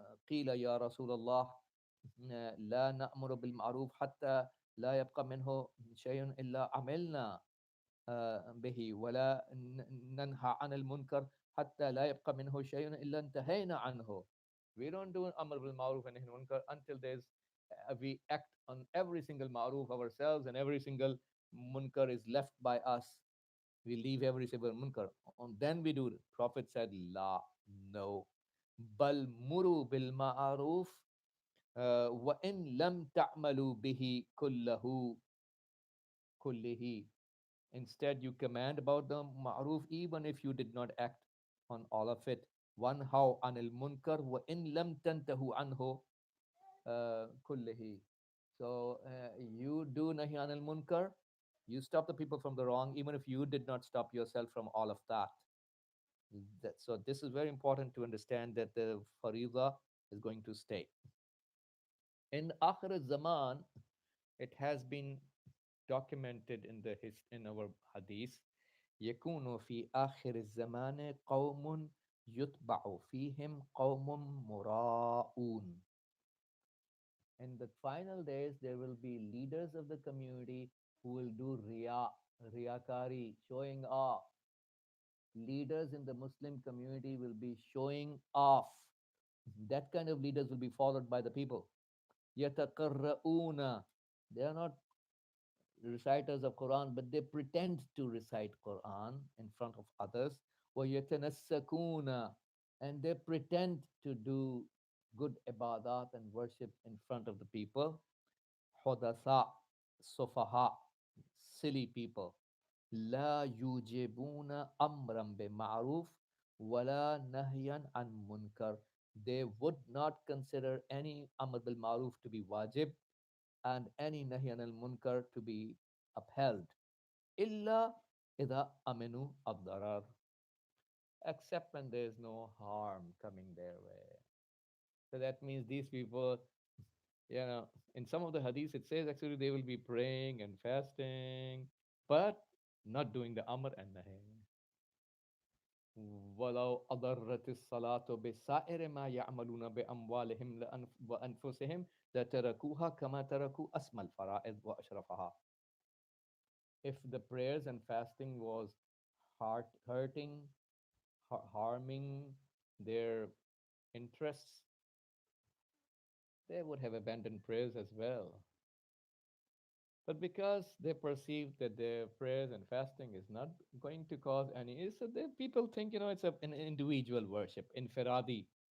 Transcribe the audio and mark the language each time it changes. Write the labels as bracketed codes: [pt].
[ar] قيل يا رسول الله لا نأمر بالمعروف حتى لا يبقى منه شيء إلا عملنا به ولا ننهى عن المنكر حتى لا يبقى منه شيء إلا انتهينا عنه. [en] We don't do Amr bil Ma'ruf and Nahy anil Munkar until we act on every single Ma'ruf ourselves and every single Munkar is left by us. We leave every single Munkar. And then we do it. Prophet said, [ar] La, no. Bal muru bil ma'aruf wa in lam ta'malu bihi kullihi. [en] Instead, you command about the ma'ruf even if you did not act on all of it. [ar] Wanhaw anil munkar wa in lam tantahu anhu kullihi. [en] So you do nahi anil munkar, you stop the people from the wrong even if you did not stop yourself from all of that. So this is very important to understand that the fariza is going to stay. In Akhir Zaman, it has been documented in in our hadith. [ar] يكون في آخر الزمان قوم يتبع فيهم قوم مراؤون. [en] In the final days, there will be leaders of the community who will do riyakari, showing off. Leaders in the Muslim community will be showing off. That kind of leaders will be followed by the people. [ar] يتقرؤون. [en] They are not reciters of Quran, but they pretend to recite Quran in front of others. [ar] وَيَتَنَسَّكُونَ. [en] And they pretend to do good ibadat and worship in front of the people. [ar] حُدَثَاء, sufaha, [en] silly people. [ar] لا يوجبون أمرا بمعروف ولا نهيا عن munkar. [en] They would not consider any amr bil ma'ruf to be wajib and any nahi anil munkar to be upheld. [ar] Illa idha aminu ad-darar. [en] Except when there is no harm coming their way. So that means these people, you know, in some of the hadiths it says actually they will be praying and fasting, but not doing the amr and nahi. [ar] ولو أضرت الصلاة بسائر ما يعملون بأموالهم وأنفسهم لتركوها كما تركوا أسمى الفرائض وأشرفها. [en] If the prayers and fasting was hurting, harming their interests, they would have abandoned prayers as well. But because they perceive that their prayers and fasting is not going to cause any, so the people think, it's an individual worship, infiradi.